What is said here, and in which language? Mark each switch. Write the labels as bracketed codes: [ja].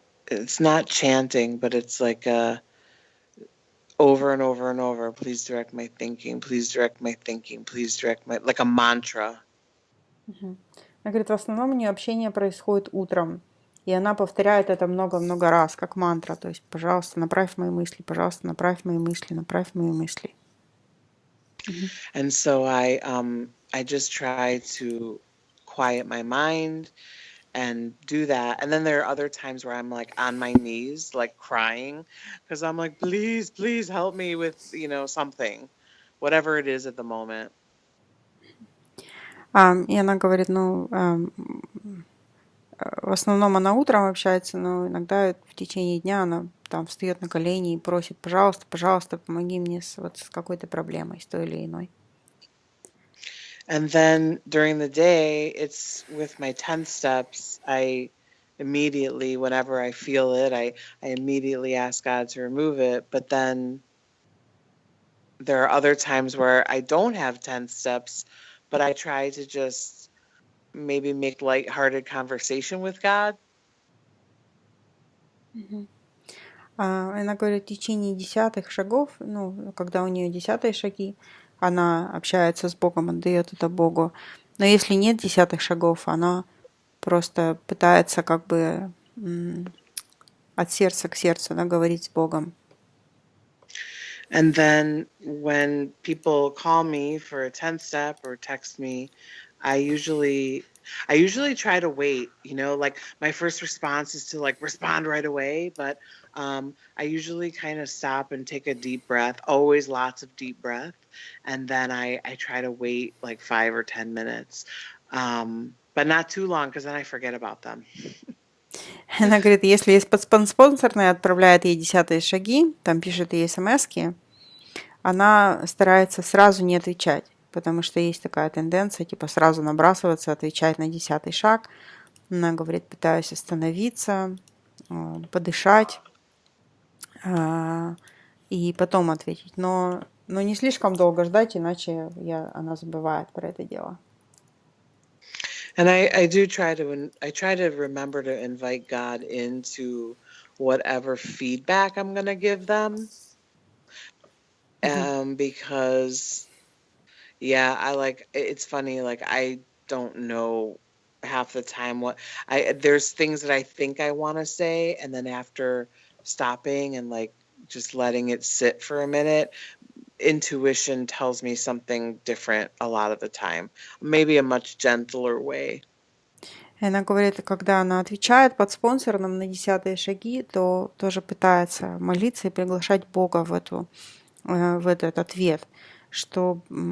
[en] It's not chanting, but it's like over and over and over. Please direct my thinking. Please direct my thinking. Please direct my, like a mantra. [ru] Она говорит, в основном у нее общение происходит утром, и она повторяет это много-много раз, как мантра. То есть, пожалуйста, направь мои мысли, пожалуйста, направь мои мысли, направь мои мысли. [en] And so I just try to quiet my mind and do that. And then there are other times where I'm like on my knees, like crying, because I'm like, please, please help me with, you know, something, whatever it is at the moment. [ru] И она говорит, в основном она утром общается, но иногда в течение дня она там встает на колени и просит, пожалуйста, пожалуйста, помоги мне с какой-то проблемой, с той или иной. [en] And then during the day, it's with my 10 steps, I immediately, whenever I feel it, I immediately ask God to remove it. But then there are other times where I don't have 10 steps, but I try to just maybe make lighthearted conversation with God. [ru] Она говорит, в течение 10-х шагов, когда у нее 10-е шаги, она общается с Богом, отдает это Богу. Но если нет 10-х шагов, она просто пытается как бы от сердца к сердцу, говорить с Богом. [en] And then when people call me for a 10th step or text me, I usually try to wait, you know, like my first response is to like respond right away, but I usually kind of stop and take a deep breath, always lots of deep breath, and then I try to wait like 5 or 10 minutes, but not too long because then I forget about them. [ru] Она говорит, если спонсорная отправляет ей 10-е шаги, там пишет ей смс-ки, она старается сразу не отвечать, потому что есть такая тенденция, типа сразу набрасываться, отвечать на 10-й шаг. Она говорит, пытаюсь остановиться, подышать и потом ответить. Но не слишком долго ждать, иначе она забывает про это дело. [en] And I try to remember to invite God into whatever feedback I'm going to give them. Because it's funny, like I don't know half the time there's things that I think I want to say, and then after stopping and like just letting it sit for a minute, intuition tells me something different a lot of the time, maybe a much gentler way. [ru] Она говорит, когда она отвечает под спонсором на 10-е шаги, то тоже пытается молиться и приглашать Бога в этот ответ, что